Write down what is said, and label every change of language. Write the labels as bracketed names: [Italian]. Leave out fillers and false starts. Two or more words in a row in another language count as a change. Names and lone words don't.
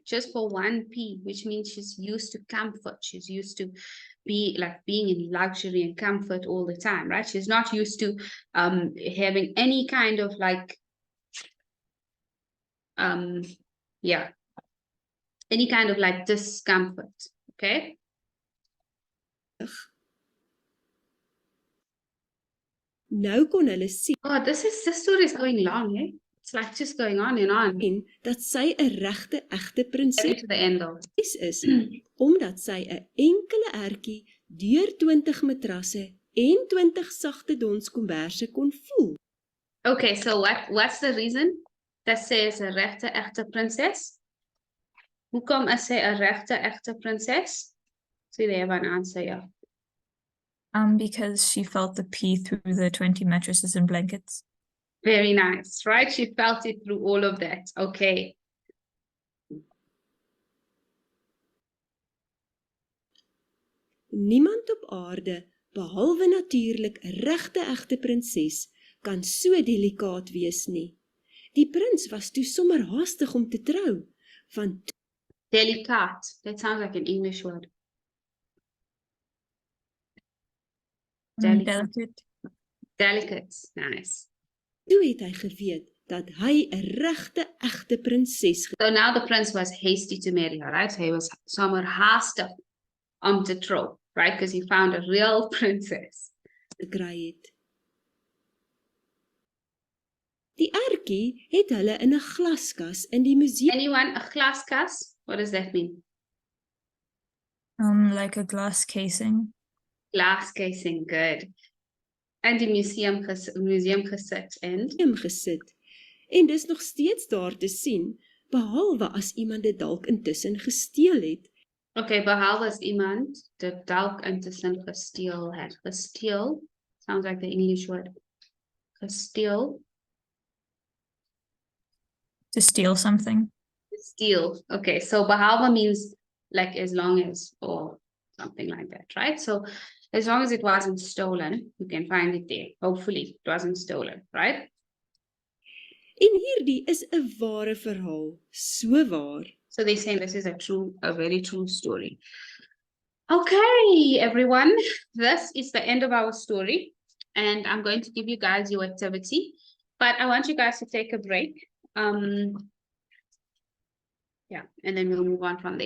[English] Just for one pea, which means she's used to comfort. She's used to being in luxury and comfort all the time, right? She's not used to having any kind of yeah, any kind of discomfort. Okay. [Afrikaans] Nou kon hulle sien [English] Oh, this story is going long, eh? It's like just going on and on. [Afrikaans] dat sy 'n regte egte prinses [English] Getting to the end of it. [Afrikaans] is, omdat sy 'n enkele ertjie deur 20 matrasse en 20 sagte donskomberse kon voel. [English] Okay, so what's the reason that says [Afrikaans] 'n regte egte prinses? Hoekom is sy 'n regte egte prinses? [English] So they have an answer, yeah. Because she felt the pee through the 20 mattresses and blankets. Very nice, right? She felt it through all of that. Okay. [Afrikaans] Niemand op aarde, behalwe natuurlik 'n regte egte prinses, kan so delikaat wees nie. Die prins was toe sommer haastig om te trou, want [English] Delicate. That sounds like an English word. Delicate. Delicate. Nice. [Afrikaans] toe het hy geweet dat hy 'n regte egte prinses [English] So now the prince was hasty to marry her, right? He was somewhere [Afrikaans] haastig om te trou, [English] right? Because he found a real princess. [Afrikaans] gekry het. Die ertjie het hulle in 'n glaskas in die museum [English] Anyone, a glaskas? What does that mean? Like a glass casing. Glass casing, good. And the museum gesit and [Afrikaans] gesit. En dis nog steeds daar te sien, behalwe as iemand dit dalk intussen gesteel het. okay, behalve as iemand dit dalk intussen gesteel het. [English] Gesteel sounds like the English word. Gesteel. To steal something. Steal. Okay, so behalve means like as long as or something like that, right? So as long as it wasn't stolen, you can find it there. Hopefully it wasn't stolen, right? [Afrikaans] En hierdie is 'n ware verhaal, so waar. [English] So they're saying this is a very true story. Okay, everyone, this is the end of our story. And I'm going to give you guys your activity, but I want you guys to take a break. Yeah, and then we'll move on from there.